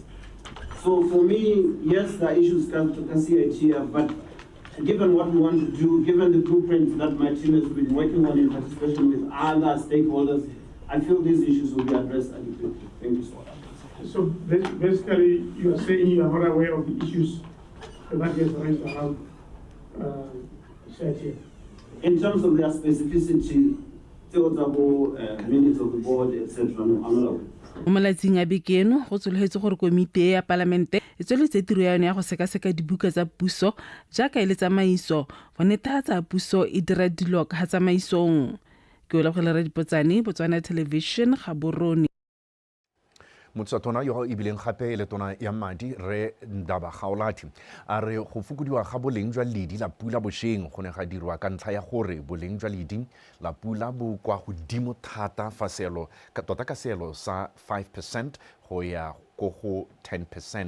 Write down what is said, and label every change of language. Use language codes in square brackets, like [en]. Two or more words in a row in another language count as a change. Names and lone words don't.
[en] So for me, yes, the issues can see it here, but given what we want to do, given the blueprint that my team has been working on in participation with other stakeholders, I feel these issues will be addressed adequately. Thank you so much. So basically, you are saying you are not aware of the issues that gets raised around here. In terms of their specificity, minutes of the board, etc., no, I'm not aware. [tn] Mo malatsing a bekeno go tsologetse gore komite ya palamente e tsweletse tiro ya yone ya go sekaseka dibuka tsa puso jaaka e le tsamaiso go netefatsa puso e dira dilo ka tsamaisong. Ke o lebogela dipotsane Botswana Television ga borone. Motsatona yo e bileng gape le tona ya madi re Ndaba Gaolati a re go fokodiwa ga boleng jwa ledi la pula bosheng go ne ga dirwa ka ntlha ya gore boleng jwa ledi la pula bo kwa godimo thata fa selo ka tota ka selo sa 5% go ya go 10%.